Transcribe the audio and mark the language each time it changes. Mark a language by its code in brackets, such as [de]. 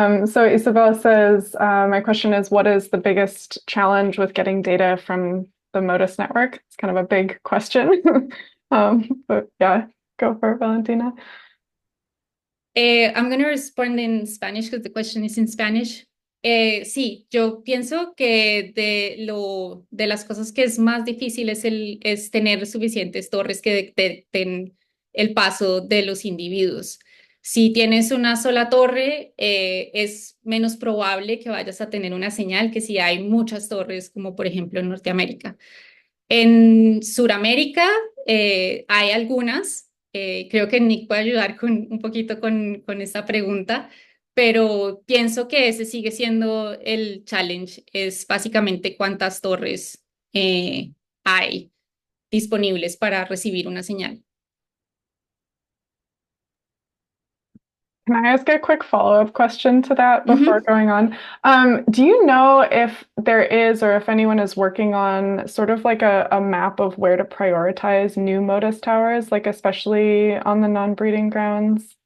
[en] So Isabel says, my question is, what is the biggest challenge with getting data from the MODIS network? It's kind of a big question. But yeah, go for it, Valentina. I'm going to respond in Spanish because the question is in Spanish. [es] Sí, yo pienso que de las cosas que es más difícil es tener suficientes torres que detecten el paso de los individuos. Si tienes una sola torre, es menos probable que vayas a tener una señal que si hay muchas torres, como por ejemplo en Norteamérica. En Sudamérica hay algunas. Creo que Nick puede ayudar un poquito con esta pregunta, pero pienso que ese sigue siendo el challenge. Es básicamente cuántas torres hay disponibles para recibir una señal. [en] Can I ask a quick follow-up question to that before going on? Do you know if there is, or if anyone is working on sort of like a map of where to prioritize new MODIS towers, like especially on the non-breeding grounds?